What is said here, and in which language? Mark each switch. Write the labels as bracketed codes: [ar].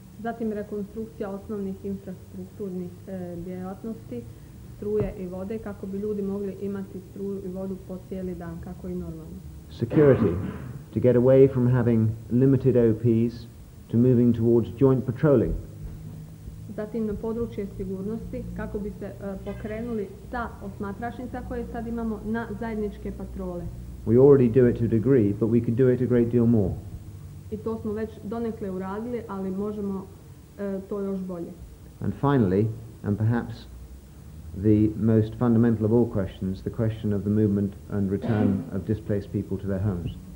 [hr] Zatim rekonstrukcija osnovnih infrastrukturnih djelatnosti, struje i vode kako bi ljudi mogli imati struju i vodu po cijeli dan kako i normalno. [en] Security, to get away from having limited OPs to moving towards joint patrolling. [hr] Zatim na područje sigurnosti kako bi se pokrenuli sa osmatračnica koje sad imamo na zajedničke patrole. [en] We already do it to a degree, but we could do it a great deal more. [hr] I to smo već donekle uradili, ali možemo to još bolje. [en] And finally, and perhaps the most fundamental of all questions, the question of the movement and return of displaced people to their homes.